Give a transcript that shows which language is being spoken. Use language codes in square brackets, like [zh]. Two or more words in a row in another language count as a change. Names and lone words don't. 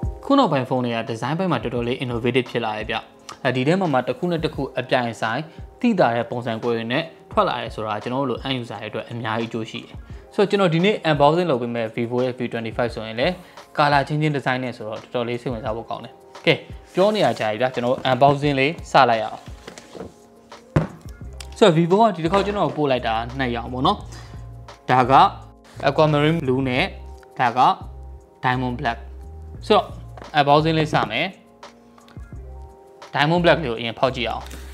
[my] ခုနောက်ပိုင်းဖုန်းတွေကဒီဇိုင်းပိုင်းမှာတော်တော်လေး innovative ဖြစ်လာရဲ့ဗျဒီထဲမှာတစ်ခုနဲ့တစ်ခုအပြိုင်ဆိုင်တိတာတဲ့ပုံစံကိုရင်းနဲ့ထွက်လာရဲဆိုတာကျွန်တော်တို့လို [en] end user [my] တွေအတွက်အများကြီးအကျိုးရှိတယ်ဆိုတော့ကျွန်တော်ဒီနေ့ unboxing လုပ်ပေးမဲ့ Vivo ရဲ့ V25 ဆိုရင်လည်း [en] color changing design [my] နဲ့ဆိုတော့တော်တော်လေးစိတ်ဝင်စားဖို့ကောင်းတယ်ကဲပြောနေရကြပြီဗျကျွန်တော် unboxing လေးစလိုက်ရအောင် ဆိုတော့ Vivo ကဒီတစ်ခေါက်ကျွန်တော်ပို့လိုက်တာ2ရောင်ပေါ့နော်ဒါက Aquamarine blue နဲ့ဒါက Diamond black ဆိုတော့ unboxing လေးစမယ် Diamond black လေးကိုအရင်ဖောက်ကြည့်အောင်